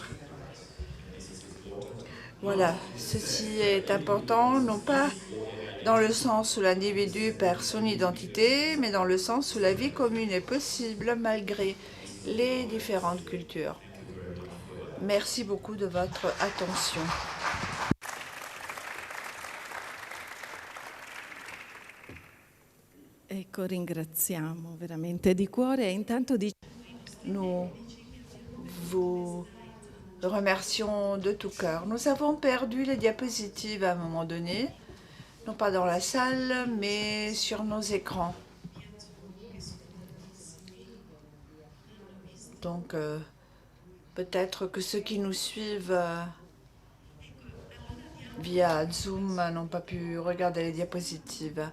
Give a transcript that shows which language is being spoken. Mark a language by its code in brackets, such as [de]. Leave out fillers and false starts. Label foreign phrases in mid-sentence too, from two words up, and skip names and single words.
[fr] Voilà, ceci est important, non pas dans le sens où l'individu perd son identité, mais dans le sens où la vie commune est possible malgré les différentes cultures. Merci beaucoup de votre attention. [it] Ecco, ringraziamo veramente di cuore e intanto [fr] Nous vous remercions de tout cœur. Nous avons perdu les diapositives à un moment donné, non pas dans la salle, mais sur nos écrans. Donc, peut-être que ceux qui nous suivent via Zoom n'ont pas pu regarder les diapositives.